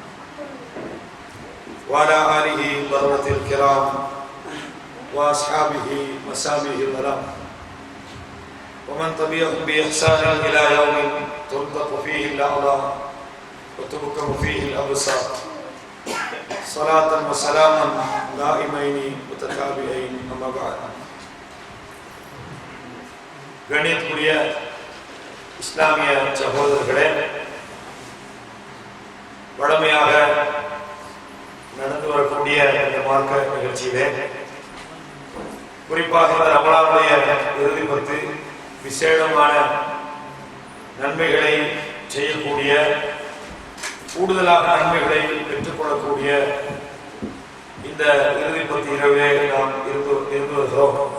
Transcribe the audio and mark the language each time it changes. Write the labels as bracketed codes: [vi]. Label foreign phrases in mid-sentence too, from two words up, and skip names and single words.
[ar] وعلى آله بررة الكرام وأصحابه مسامه الظلام ومن تبعهم بإحسان إلى يوم ترزق فيه الأعلام وتبكم فيه الأبصار صلاة وسلاما دائمين متتابعين أما بعد. [ta] கணியத்துக்குரிய இஸ்லாமிய சகோதரர்களே, வழமையாக நடந்து வரக்கூடிய இந்த மார்க்க நிகழ்ச்சியிலே குறிப்பாக ரமலானுடைய இறுதி பத்து விசேடமான நன்மைகளை செய்யக்கூடிய, கூடுதலாக நன்மைகளை பெற்றுக்கொள்ளக்கூடிய இந்த இறுதி பத்து இரவிலே நாம் இருந்து வருகிறோம்.